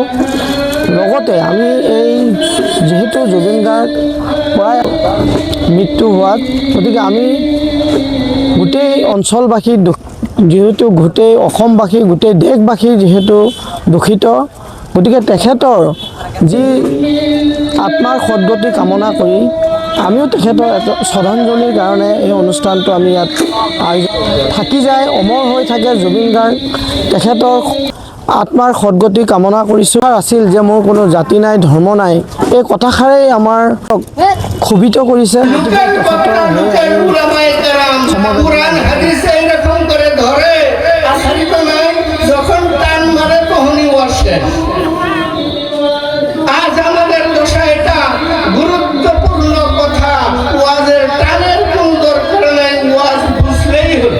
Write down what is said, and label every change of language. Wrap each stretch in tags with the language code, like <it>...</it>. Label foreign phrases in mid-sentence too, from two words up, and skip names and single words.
<as>লগতে আমি এই যিহেতু জুবিন গাৰ্গ প্ৰায় মৃত্যু হোৱাত, গতিকে আমি গোটেই অঞ্চলবাসী যিহেতু গোটেই অসমবাসী, গোটেই দেশবাসী যিহেতু দুখিত, গতিকে তেখেতৰ যি আত্মাৰ সদ্গতি কামনা কৰি আমিও তেখেতৰ এটা শ্ৰদ্ধাঞ্জলিৰ কাৰণে এই অনুষ্ঠানটো আমি ইয়াত থাকি যায়, অমৰ হৈ থাকে জুবিন গাৰ্গ। তেখেতৰ আত্মাৰ সদ্গতি কামনা কৰিছোঁ। আছিল যে মোৰ কোনো জাতি নাই, ধৰ্ম নাই, এই কথাষাৰেই আমাৰ ক্ষোভিত কৰিছে।</as> <bn>আজ আমাদের দশা এটা গুরুত্বপূর্ণ কথা, ওয়াজের টানের কোন দরকার নাই, ওয়াজ বুঝলেই হবে।</bn>